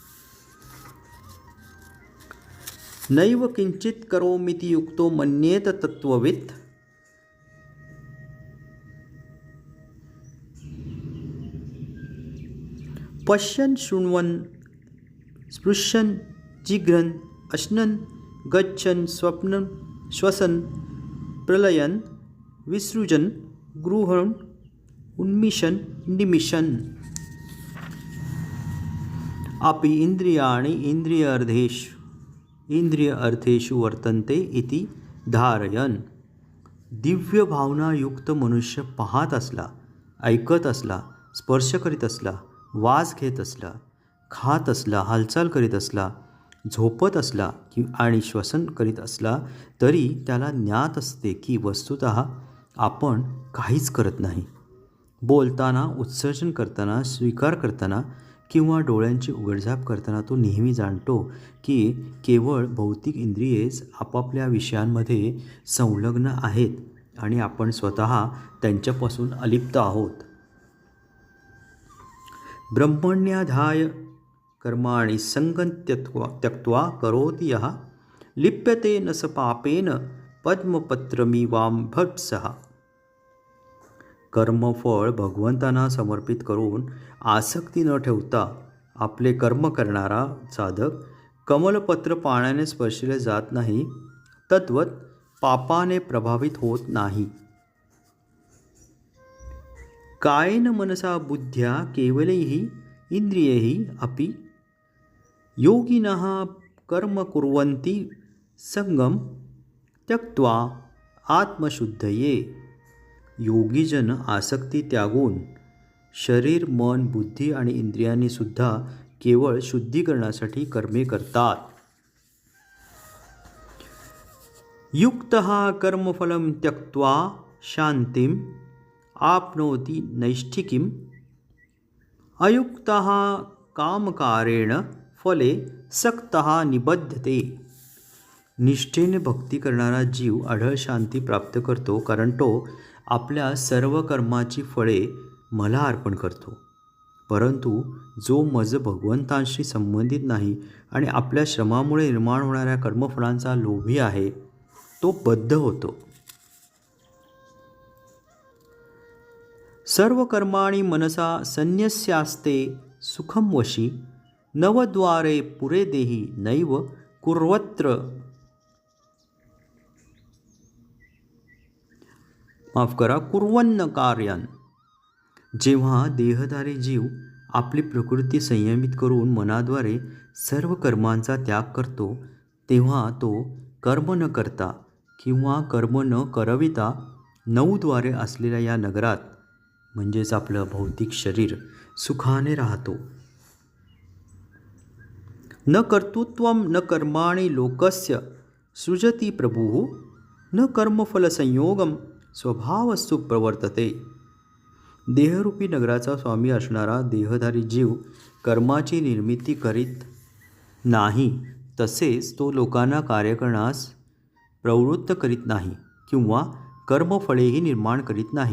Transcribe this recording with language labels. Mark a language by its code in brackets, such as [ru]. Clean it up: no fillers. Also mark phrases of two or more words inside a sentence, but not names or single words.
[sa] नैव किंचित करोमीति युक्तो मन्येत तत्त्ववित्. पश्यन् शृण्वन् स्पृशन् जिघ्रन् अश्नन् गच्छन् स्वप्नन् श्वसन् प्रलयन् विसृजन् गृहन् उन्मिषन् निमिषन्. अपि इंद्रियाणि इंद्रिय अर्थेषु वर्तन्ते इति धारयन्. [mr] दिव्य भावनायुक्त मनुष्य पाहत असला, ऐकत असला, स्पर्श करीत असला, वास घेत असला, खात असला, हालचाल करीत असला झोपत असला आणि श्वसन करीत असला तरी त्याला ज्ञात असते की वस्तुतः आपण काहीच करत नाही. बोलताना, उत्सर्जन करताना, स्वीकार करताना किंवा डोळ्यांची उघडझाप करताना तो नेहमी जाणतो की केवळ भौतिक इंद्रियेच आपापल्या विषयांमध्ये संलग्न आहेत आणि आपण स्वतः त्यांच्यापासून अलिप्त आहोत. [sa] ब्रह्मण्याधाय कर्माणि संगं त्यक्त्वा करोति यः लिप्यते न स पापेन पद्मपत्रमिवाम्भट्सः. [mr] कर्मफळ भगवंतांना समर्पित करून आसक्ती न ठेवता आपले कर्म करणारा साधक कमलपत्र पाण्याने स्पर्शले जात नाही, तद्वत पापाने प्रभावित होत नाही. [sa] कायेन मनसा बुद्ध्या केवलैः इंद्रियैः अपि योगिनः कर्म कुर्वन्ति संगम त्यक्त्वा आत्मशुद्धये. [mr] योगीजन आसक्ती त्यागून शरीर, मन, बुद्धी आणि इंद्रियांनी सुद्धा केवळ शुद्धीकरणासाठी कर्मे करतात. [sa] युक्तः कर्मफलं त्यक्त्वा शांतिम आपनोति नैष्ठिकीम अयुक्तः कामकारेण फले सक्तः निबध्यते. [mr] निष्ठेने भक्ती करणारा जीव अढळ शांती प्राप्त करतो, कारण तो आपल्या सर्व कर्माची फळे मला अर्पण करतो. परंतु जो मज भगवंतांशी संबंधित नाही आणि आपल्या श्रमामुळे निर्माण होणाऱ्या कर्मफळांचा लोभी आहे, तो बद्ध होतो. [sa] सर्व कर्माणि मनसा संन्यस्यास्ते सुखम वशी नवद्वारे पुरे देही नैव कुर्वत्र. कुर्वन्न कार्यान. [mr] जेव्हा देहधारी जीव आपली प्रकृती संयमित करून मनाद्वारे सर्व कर्मांचा त्याग करतो, तेव्हा तो कर्म न करता किंवा कर्म न करविता 9 द्वारे असलेल्या या नगरात, म्हणजेच आपलं भौतिक शरीर, सुखाने राहतो. [sa] न कर्तृत्वम न कर्माणि लोकस्य सृजति प्रभुः न कर्मफलसंयोगम स्वभावस्तु प्रवर्तते. [mr] देहरूपी नगराचा स्वामी असणारा देहधारी जीव कर्माची निर्मिती करीत नाही, तसेच तो लोकांना कार्य करण्यास प्रवृत्त करीत नाही किंवा कर्मफळेही निर्माण करीत नाही.